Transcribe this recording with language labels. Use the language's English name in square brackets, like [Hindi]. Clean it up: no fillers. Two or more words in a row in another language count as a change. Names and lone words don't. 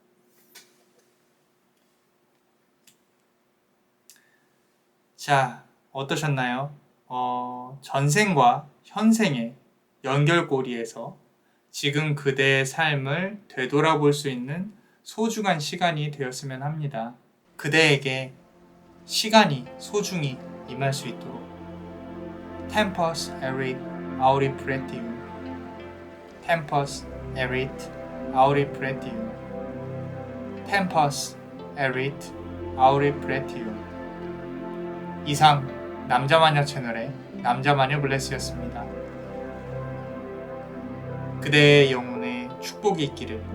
[Korean] 자, 어떠셨나요? 전생과 현생의 연결고리에서 지금 그대의 삶을 되돌아볼 수 있는 소중한 시간이 되었으면 합니다. 그대에게 시간이 소중히 임할 수 있도록 [Latin] Tempus erit auripretium Tempus erit auripretium Tempus erit auripretium. [Korean] 이상 남자마녀 채널의 남자마녀 블레스였습니다. 그대의 영혼에 축복이 있기를.